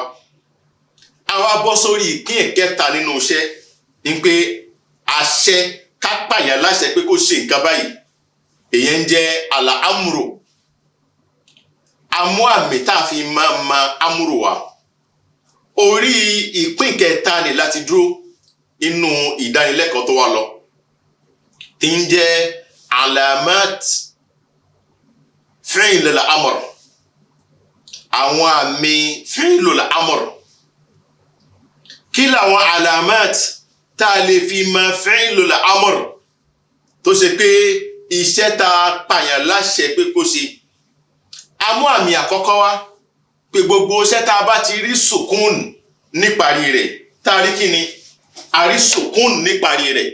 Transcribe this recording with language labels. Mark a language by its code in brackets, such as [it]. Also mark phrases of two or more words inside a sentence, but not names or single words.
[yo] A wá bọ́ sórí ìpín ìkẹta nínú iṣẹ́ ní pé àṣẹ, ká pààyàn láṣẹ pé kó ṣe nǹkan báyìí, èyí ń jẹ́ al-amru. A mú àmì tá a fi máa ma amúrò wá. Orí ìpín kẹta ni láti dúró inú ìdánilẹ́kọ̀ọ́ tó wá lọ, tí ń jẹ́ [ar] علامات فعل الأمر. [yo] Àwọn àmì [ar] فعل الأمر. [yo] Kí làwọn alamat tá a lè fi mọ [ar] فعل الأمر [yo] tó ṣe pé iṣẹ́ tá a pààyàn láṣẹ pé kó ṣe? A mú àmì àkọ́kọ́ wá pé gbogbo iṣẹ́ tá a bá ti rí sùkún níparí rẹ̀, tá a rí kíni, a rí sùkún níparí rẹ̀.